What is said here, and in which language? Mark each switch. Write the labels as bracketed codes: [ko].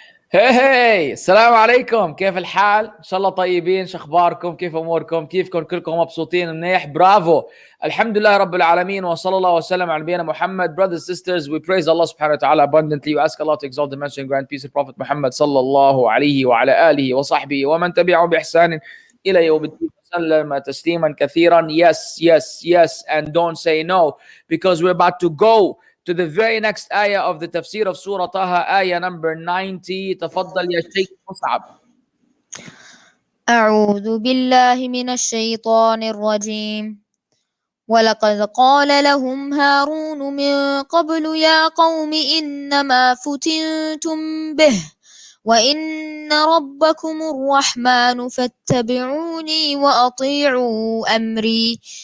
[ar] هي السلام عليكم، كيف الحال؟ ان شاء الله طيبين. شو اخباركم؟ كيف اموركم؟ كيفكم؟ كلكم مبسوطين منيح؟ برافو. الحمد لله رب العالمين وصلى الله وسلم على نبينا Muhammad. [en] Brothers and sisters, we praise Allah subhanahu wa ta'ala abundantly. We ask Allah to exalt the mention and grant peace of Prophet Muhammad [ar] sallallahu alayhi wa ala alihi wa sahbihi wa man tabi'ahu bi ihsanin ila yawm الدين وسلم تسليما كثيرا. [en] Yes, and don't say no, because we're about to go to the very next ayah of the Tafseer of Soorah Ta-Ha, ayah number 90. [ar] تفضل يا شيخ مصعب. أعوذ بالله من الشيطان الرجيم. ولقد قال لهم هارون من قبل يا قوم إنما فتنتم به وإن ربكم الرحمن فاتبعوني وأطيعوا أمري.